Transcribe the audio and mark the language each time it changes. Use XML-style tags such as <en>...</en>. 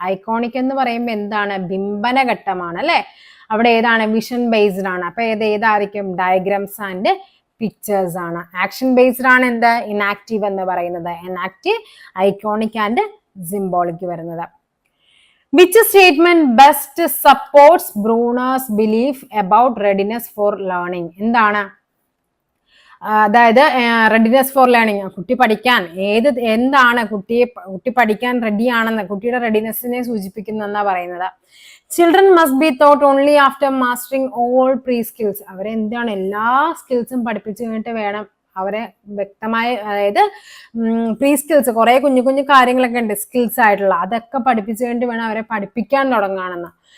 <ml>Iconic എന്ന് പറയുമ്പോൾ എന്താണ്? ബിംബന ഘട്ടമാണ് അല്ലെ. അവിടെ ഏതാണ്? വിഷൻ ബേസ്ഡ് ആണ്. അപ്പൊ ഏതായിരിക്കും? ഡയഗ്രാംസ് ആൻഡ് പിക്ചേഴ്സ് ആണ്. ആക്ഷൻ ബേസ്ഡ് ആണ് എന്ത്? ഇനാക്റ്റീവ് എന്ന് പറയുന്നത്. ഇനാക്റ്റീവ്, ഐക്കോണിക് ആൻഡ് സിംബോളിക് വരുന്നത്.</ml> <en>Which statement best supports Bruner's belief about readiness for learning?</en> <ml>എന്താണ്? അതായത് റെഡിനെസ് ഫോർ ലേണിംഗ്, കുട്ടി പഠിക്കാൻ എന്താണ് കുട്ടി പഠിക്കാൻ റെഡി ആണെന്ന്, കുട്ടിയുടെ റെഡിനെസ്സിനെ സൂചിപ്പിക്കുന്നെന്നാ പറയുന്നത്.</ml> <en>Children must be taught only after mastering all pre skills.</en> <ml>അവരെന്താണ്? എല്ലാ സ്കിൽസും പഠിപ്പിച്ചു കഴിഞ്ഞിട്ട് വേണം അവരെ വ്യക്തമായ, അതായത് പ്രീ സ്കിൽസ് കുറെ കുഞ്ഞു കുഞ്ഞു കാര്യങ്ങളൊക്കെ ഉണ്ട് സ്കിൽസ് ആയിട്ടുള്ള, അതൊക്കെ പഠിപ്പിച്ചു കഴിഞ്ഞിട്ട് വേണം അവരെ പഠിപ്പിക്കാൻ തുടങ്ങുകയാണെന്ന്.</ml>